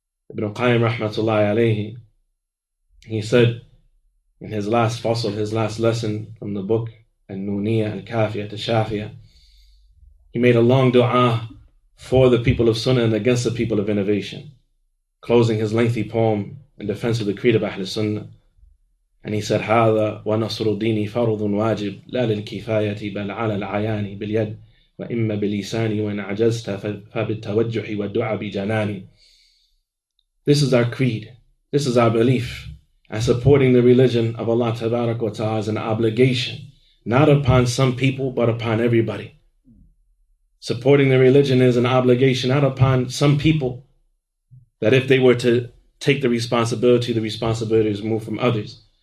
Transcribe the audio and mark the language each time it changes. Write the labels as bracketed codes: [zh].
[en] Ibn Qayyim rahmatullahi alayhi, he said in his last fasl, his last lesson from the book Al-Nuniyah, Al-Kafiyah, Al-Shafiyah, he made a long dua for the people of Sunnah and against the people of innovation, closing his lengthy poem in defense of the creed of Ahl Sunnah. And he said, [ar] هذا ونصر الدين فرض واجب لا للكفاية بل على العيان باليد وإما بلساني وإن عجزت فبالتوجح والدعاء بجناني. [en] This is our creed, this is our belief, and supporting the religion of Allah tabarak wa ta'ala is an obligation, not upon some people, but upon everybody. Supporting the religion is an obligation not upon some people, that if they were to take the responsibility is moved from others.